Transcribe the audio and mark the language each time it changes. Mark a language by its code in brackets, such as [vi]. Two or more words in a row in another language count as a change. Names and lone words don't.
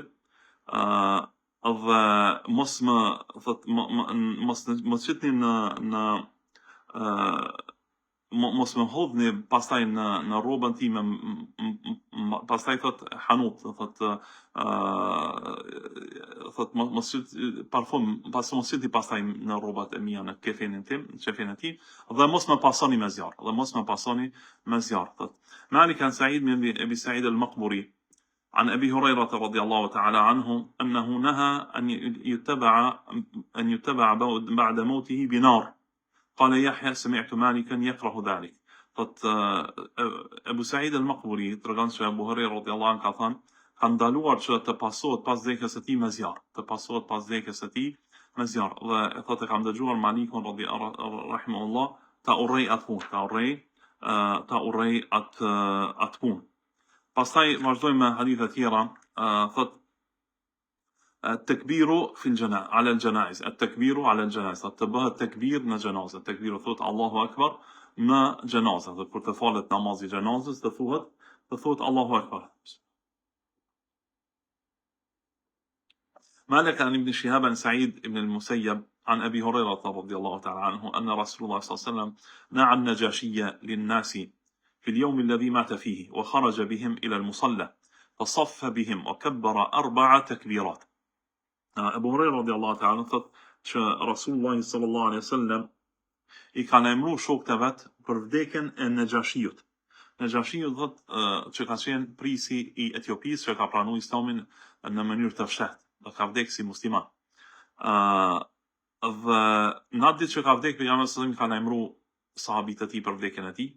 [sq] Dhe mos më qitni mos më hodhni pastaj në rrobën time, pastaj thot hanut, thot mos parfum, mos qitni pastaj në rrobat e mia, në kefenin tim, në qefenin e tij, dhe mos më pasoni me zjarr, thot. [ar] مالك عن سعيد من أبي سعيد المقبري عن أبي هريرة رضي الله تعالى عنه أنه نهى أن يتبع بعد موته بنار. قال يحيى سمعت مالكا يكره ذلك. [sq] Thot Abu Sa'id al-Maqburi tregon se Abu Huraira [ar] رضي الله عنه [sq] ka thënë, ka ndaluar që të pasohet pas vdekjes së tij me zjarr, Dhe thotë kam dëgjuar Malikun rahimahullah ta urrej atë punë. Pastaj vazhdojmë me hadithe tjera. [ar] Thot التكبير في على الجنائز التكبير على الجنائز [sq] të bëhet tekbir në xhenazë. Tekbiru thot [ar] الله أكبر [sq] në xhenazë. Dhe kur të falet namazi i xhenazës të thuhet [ar] الله أكبر. مالك عن ابن شهاب عن سعيد بن المسيب عن أبي هريرة رضي الله تعالى عنه أن رسول الله صلى الله عليه وسلم نعى النجاشي للناس في اليوم الذي مات فيه وخرج بهم إلى المصلى فصف بهم وكبر 4 تكبيرات. [sq] Abu Huraira [ar] رضي الله تعالى [sq] thot që Rasulullah [ar] صلى الله عليه وسلم [sq] I ka emëruar shokët e vet për vdekjen e Nejashijut. Nejashiu thot që ka qenë prisi I Etiopisë që ka pranuar Islamin në mënyrë të fshehtë, dhe ka vdekur si musliman. Dhe në atë ditë që ka vdekur pejgamberi [ar] صلى الله عليه وسلم [sq] ka emëruar sahabit e tij për vdekjen e tij.